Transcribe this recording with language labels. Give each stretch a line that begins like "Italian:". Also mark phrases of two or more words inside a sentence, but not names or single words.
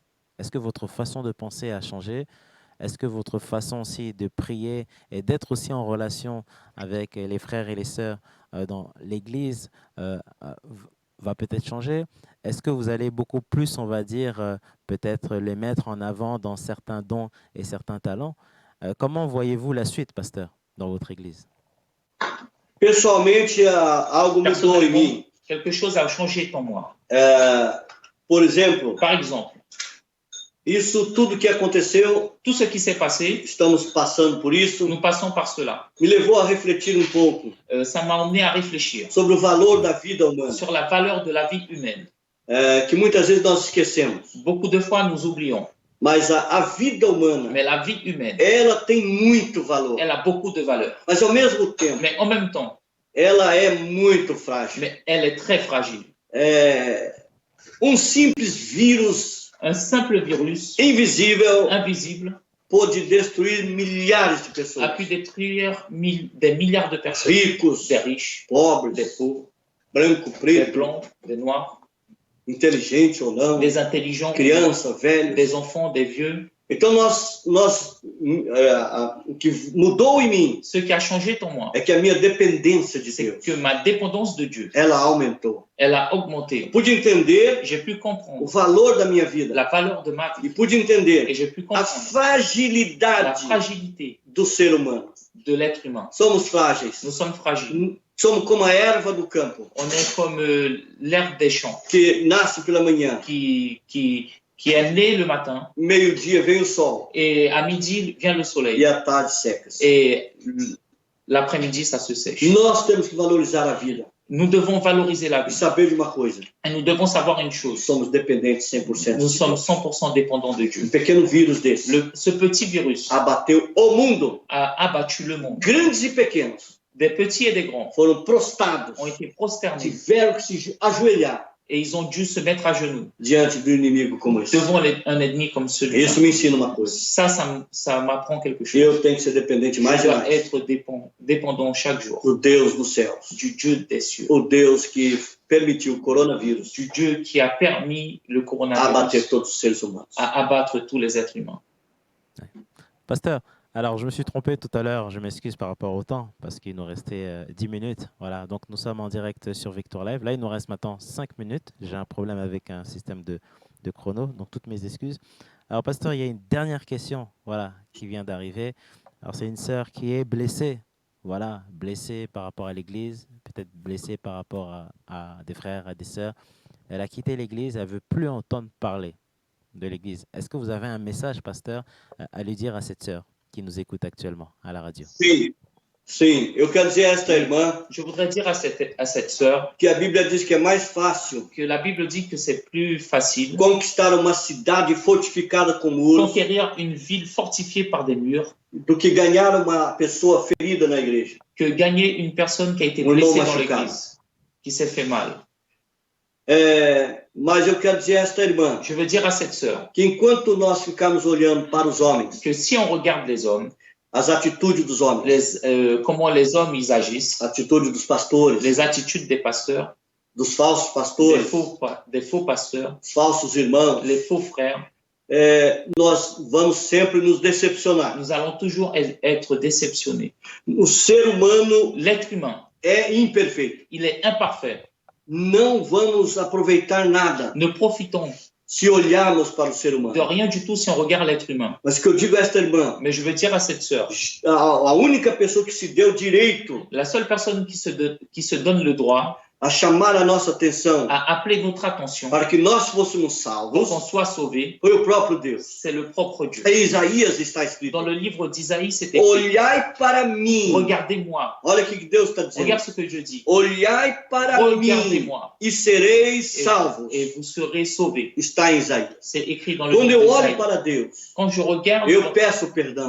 French: Est-ce que votre façon de penser a changé? Est-ce que votre façon aussi de prier et d'être aussi en relation avec les frères et les sœurs dans l'Église va peut-être changer? Est-ce que vous allez beaucoup plus, on va dire, peut-être les mettre en avant dans certains dons et certains talents? Comment voyez-vous la suite, pasteur, dans votre Église?
Portuguese: Pessoalmente, algo mudou em mim.
French: Quelque chose a changé en moi.
Portuguese: Por exemplo,
French: Par exemple,
Portuguese: isso tudo que aconteceu,
French: tout ce qui s'est passé,
Portuguese: estamos passando por isso,
French: nous passons par cela.
Portuguese: me levou a refletir um pouco
French: Ça m'a emmené à réfléchir
Portuguese: sobre o valor da vida humana,
French: sur la valeur de la vie humaine.
Portuguese: que muitas vezes nós esquecemos.
French: Beaucoup de fois, nous oublions.
Portuguese: Mas a vida humana,
French: Mais la vie humaine,
Portuguese: ela tem muito valor.
French: elle a beaucoup de valeur.
Portuguese: Mas ao mesmo tempo,
French: Mais en même temps,
Portuguese: ela é muito frágil.
French: mais elle est très fragile.
Portuguese: Simples vírus
French: Un simple virus
Portuguese: invisível
French: invisible
Portuguese: pôde destruir milhares de
French: a
Portuguese: pessoas.
French: pu détruire des milliards de personnes.
Portuguese: Ricos,
French: Des riches,
Portuguese: pobres,
French: des pauvres,
Portuguese: branco,
French: des
Portuguese: preto,
French: blancs, des noirs,
Portuguese: inteligente ou não,
French: des intelligents,
Portuguese: criança, velho.
French: des enfants, des vieux.
Portuguese: Então o que mudou em mim
French: Ce qui a changé en moi,
Portuguese: é que a minha dependência de
French: c'est
Portuguese: Deus,
French: que ma dépendance de Dieu,
Portuguese: ela aumentou.
French: elle a augmenté.
Portuguese: Pude entender
French: J'ai pu
Portuguese: o
French: comprendre
Portuguese: valor da minha vida
French: la valeur de ma
Portuguese: e
French: vie
Portuguese: pude
French: et
Portuguese: entender
French: j'ai pu
Portuguese: a
French: comprendre la
Portuguese: fragilidade
French: fragilité
Portuguese: do ser humano.
French: de l'être humain.
Portuguese: Somos frágeis.
French: Nous sommes fragiles.
Portuguese: Somos como a erva do campo,
French: On est comme l'herbe des champs
Portuguese: que nasce pela manhã,
French: qui est née le matin
Portuguese: meio-dia vem o sol
French: et à midi vient le soleil
Portuguese: e à tarde seca-se.
French: et l'après-midi ça se sèche.
Portuguese: Nós temos que valorizar a vida
French: Nous devons valoriser la
Portuguese: e
French: vie
Portuguese: saber de uma coisa:
French: et nous devons savoir une chose.
Portuguese: somos dependentes 100%.
French: Nous sommes 100% dépendants de Dieu.
Portuguese: Pequeno vírus desse
French: Ce petit virus
Portuguese: abateu o mundo.
French: a abattu le monde.
Portuguese: Grandes e pequenos
French: Des petits et des grands
Portuguese: foram prostrados,
French: ont été prosternés
Portuguese: tiveram que se ajoelhar
French: et ils ont dû se mettre à genoux
Portuguese: diante do inimigo como esse.
French: devant un ennemi comme celui-là.
Portuguese: Isso me ensina uma coisa:
French: Ça m'apprend quelque chose.
Portuguese: eu tenho que ser dependente mais
French: Je
Portuguese: e
French: dois
Portuguese: mais
French: être dépendant chaque jour
Portuguese: do Deus dos céus,
French: du Dieu des cieux,
Portuguese: o Deus que permitiu o coronavírus
French: du Dieu qui a permis le
Portuguese: abater
French: coronavirus
Portuguese: todos os seres humanos.
French: à abattre tous les êtres humains. Pasteur, alors je me suis trompé tout à l'heure, je m'excuse par rapport au temps, parce qu'il nous restait 10 minutes. Voilà, donc nous sommes en direct sur Victoire Live. Là, il nous reste maintenant 5 minutes. J'ai un problème avec un système de chrono, donc toutes mes excuses. Alors, pasteur, il y a une dernière question, voilà, qui vient d'arriver. Alors, c'est une sœur qui est blessée, voilà, blessée par rapport à l'église, peut-être blessée par rapport à des frères, à des sœurs. Elle a quitté l'église, elle ne veut plus entendre parler de l'église. Est-ce que vous avez un message, pasteur, à lui dire à cette sœur qui nous écoute actuellement à la radio?
Portuguese: Sim, eu quero dizer a esta irmã
French: Je voudrais dire à cette sœur
Portuguese: que a Bíblia diz que é mais fácil
French: que la Bible dit que c'est plus facile
Portuguese: conquistar uma cidade fortificada com muros
French: conquérir une ville fortifiée par des murs
Portuguese: do que ganhar uma pessoa ferida na igreja.
French: que gagner une personne qui a été
Portuguese: Ou non
French: blessée dans
Portuguese: machucado.
French: l'église, qui s'est fait mal.
Portuguese: Mas eu quero dizer a esta irmã
French: Je veux dire à cette sœur
Portuguese: que enquanto nós ficarmos olhando para os homens,
French: que si on regarde les hommes,
Portuguese: as atitudes dos homens,
French: comment les hommes ils agissent,
Portuguese: atitudes dos pastores,
French: les attitudes des pasteurs,
Portuguese: dos falsos
French: des
Portuguese: pastores,
French: faux pasteurs,
Portuguese: dos falsos irmãos,
French: les faux frères,
Portuguese: nós vamos sempre nos decepcionar.
French: nous allons toujours être déceptionnés.
Portuguese: O ser humano
French: L'être humain,
Portuguese: é imperfeito.
French: il est imparfait.
Portuguese: Não vamos aproveitar nada
French: Ne profitons
Portuguese: se olharmos para o ser
French: de
Portuguese: humano.
French: rien du tout si on regarde l'être humain.
Portuguese: Mas o que eu digo a esta irmã,
French: Mais je veux dire à cette sœur,
Portuguese: a única pessoa que se deu direito
French: la seule personne qui se donne le droit
Portuguese: a chamar a nossa atenção
French: à appeler notre attention
Portuguese: para que nós fôssemos
French: pour qu'on
Portuguese: salvos
French: soit sauvé,
Portuguese: foi o próprio Deus.
French: c'est le propre Dieu.
Portuguese: Em Isaías está escrito:
French: Dans le livre d'Isaïe, c'est écrit,
Portuguese: olhai para mim.
French: regardez-moi.
Portuguese: Olha o que Deus está dizendo:
French: Regarde ce que je dis.
Portuguese: olhai para mim
French: Regardez-moi
Portuguese: e sereis salvos.
French: et vous serez sauvés.
Portuguese: Está em Isaías.
French: C'est écrit dans le
Portuguese: Quando
French: livre
Portuguese: eu olho
French: d'Isaïe.
Portuguese: para Deus,
French: Quand je regarde
Portuguese: eu peço perdão.